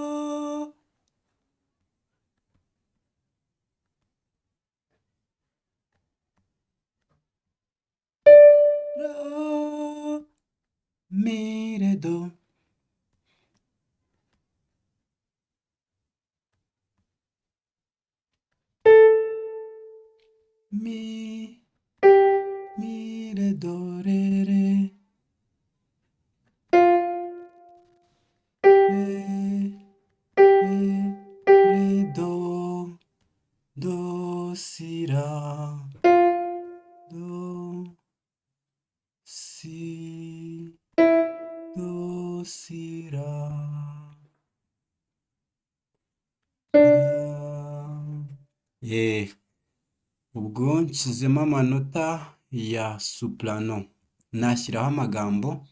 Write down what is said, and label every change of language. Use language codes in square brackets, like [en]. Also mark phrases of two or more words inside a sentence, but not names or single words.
[rw] mi re do mi re do re re do si ra do si ra ubwo nshyizemo amanota ya soprano nashyiraho amagambo